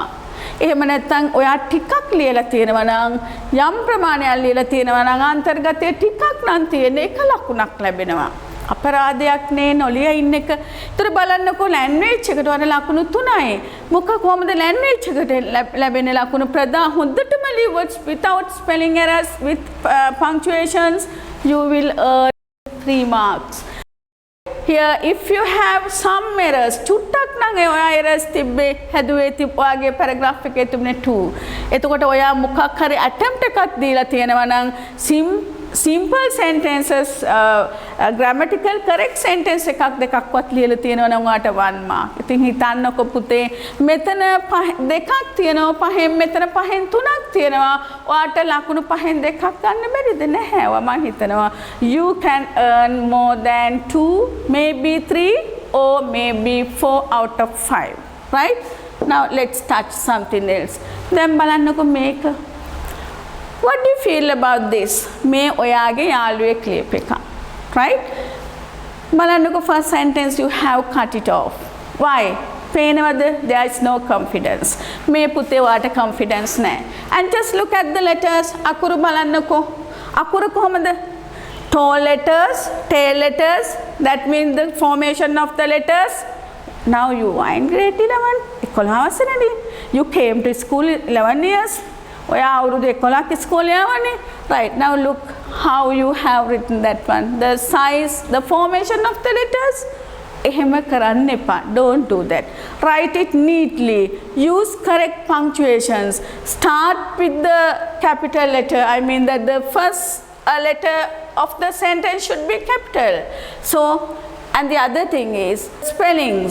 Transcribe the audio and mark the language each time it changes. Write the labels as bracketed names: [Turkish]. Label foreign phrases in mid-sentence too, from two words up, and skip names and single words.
[Sinhala] එහෙම නැත්නම් ඔයා ටිකක් ලියලා තියෙනවා නම් යම් ප්‍රමාණයක් ලියලා තියෙනවා නම් අන්තර්ගතයේ ටිකක් නම් තියෙන එක ලකුණක් ලැබෙනවා. අපරාධයක් නේ නොලිය ඉන්න එක. ඒතර බලන්නකෝ ලැන්ග්වේජ් එකට වන ලකුණු 3යි. මොකක් කොහමද ලැන්ග්වේජ් එකට ලැබෙන ලකුණු ප්‍රධාන හොඳටම ලියුවොත් [English] without spelling errors with punctuations you will earn 3 marks. Here if you have some errors [Sinhala] චුට්ටක් නම් ඔයා errors තිබ්බේ හැදුවේ ඔයාගේ paragraph එකේ තිබුණේ 2. එතකොට ඔයා මොකක් හරි attempt එකක් දීලා තියෙනවා නම් [English] simple sentences grammatical correct sentence [Sinhala] එකක් දෙකක්වත් ලියලා තියෙනවා නම් ඔයාට 1 mark. ඉතින් හිතන්නකො පුතේ මෙතන දෙකක් තියෙනවා පහෙන් මෙතන පහෙන් තුනක් තියෙනවා ඔයාට ලකුණු පහෙන් දෙකක් ගන්න බැරිද? නැහැ. මම හිතනවා [English] you can earn more than 2 maybe 3 or maybe 4 out of 5, right? Now let's touch something else. [Sinhala] දැන් බලන්නකො මේක. [English] What do you feel about this? [Sinhala] මේ ඔයාගේ යාළුවේ clip එක. Right? [English] බලන්නකො first sentence you have cut it off. Why? පේනවද? There is no confidence. [Sinhala] මේ පුතේ ඔයාට confidence නැහැ. [English] And just look at the letters. [Sinhala] අකුරු බලන්නකො. අකුරු කොහමද? [English] Tall letters, tail letters. That means the formation of the letters. Now you are in grade 11. 11 වසරේදී. You came to school 11 years. [Sinhala] ඔයා අවුරුදු 11ක් ඉස්කෝලේ යවනේ. [English] Right, now look how you have written that one. The size, the formation of the letters. [Sinhala] එහෙම කරන්න එපා. [English] Don't do that. Write it neatly. Use correct punctuations. Start with the capital letter. I mean that the first letter of the sentence should be capital. So, and the other thing is spellings.